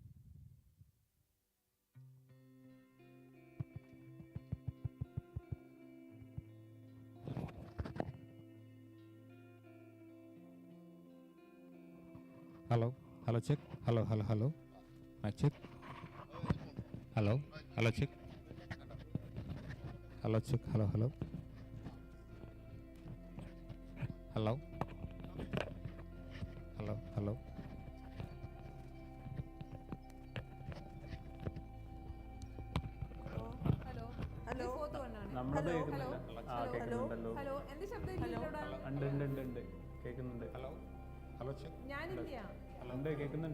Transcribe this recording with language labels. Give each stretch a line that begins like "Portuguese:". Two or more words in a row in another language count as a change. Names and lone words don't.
English: Hello, hello, check. Hello, hello, hello. Mic check. Hello, hello, check. Hello, check. Hello, hello. Hello. Hello, hello. Hello, hello.
Malayalam: നമ്മളത് ഹലോ, കേൾക്കുന്നില്ല. ആ, ഹലോ, കേൾക്കുന്നുണ്ടല്ലോ. ഹലോ. എന്റെ ശബ്ദം ഇല്ലല്ലോടാ? ഉണ്ട് ഉണ്ട് ഉണ്ട് ഉണ്ട് കേൾക്കുന്നുണ്ട്.
English: Hello, hello, check.
Malayalam: ഞാനില്ല. ഉണ്ട്, കേൾക്കുന്നുണ്ട്.